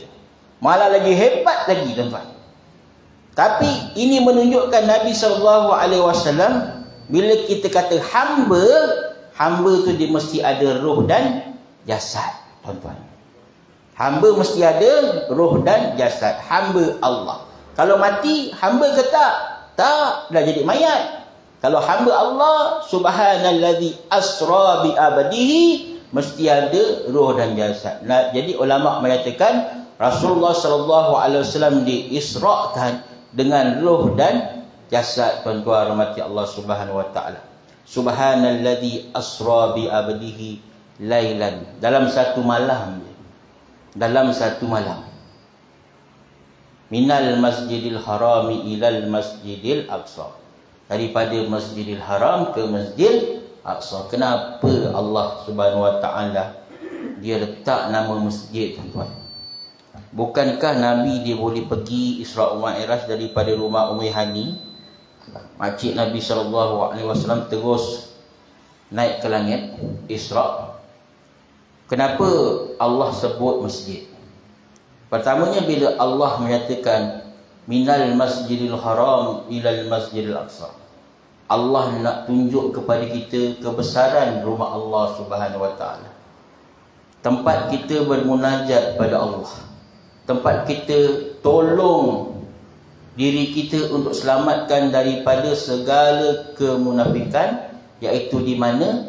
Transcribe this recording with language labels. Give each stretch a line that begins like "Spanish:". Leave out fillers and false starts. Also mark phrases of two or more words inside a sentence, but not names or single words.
Malay: Malah lagi hebat lagi, tuan-tuan. Tapi ini menunjukkan Nabi SAW, bila kita kata hamba, hamba tu dia mesti ada roh dan jasad, tuan-tuan. Hamba mesti ada roh dan jasad. Hamba Allah. Kalau mati, hamba ke tak? Tak, dah jadi mayat. Kalau hamba Allah,
Arabic: سبحان الذي أسرى بعبده,
Malay: mesti ada roh dan jasad. Nah, jadi ulama menyatakan Rasulullah SAW diisrakan dengan roh dan jasad, tuan-tuan rahmati
Arabic: الله سبحانه وتعالى. سبحان الذي أسرى بعبده ليلا,
Malay: dalam satu malam. Dalam satu malam.
Arabic: من المسجد الحرام إلى المسجد الأقصى.
Malay: Daripada Masjidil Haram ke Masjid Aqsa. Kenapa
Arabic: الله سبحانه وتعالى
Malay: dia letak nama masjid, tuan-tuan? Bukankah Nabi dia boleh pergi Isra' Mi'raj daripada rumah Ummi Hani, makcik Nabi SAW, terus naik ke langit Isra'? Kenapa Allah sebut masjid? Pertamanya bila Allah menyatakan
Arabic: من المسجد الحرام إلى المسجد الأقصى,
Malay: Allah nak tunjuk kepada kita kebesaran rumah
Arabic: الله سبحانه وتعالى.
Malay: Tempat kita bermunajat pada Allah, tempat kita tolong diri kita untuk selamatkan daripada segala kemunafikan, iaitu di mana?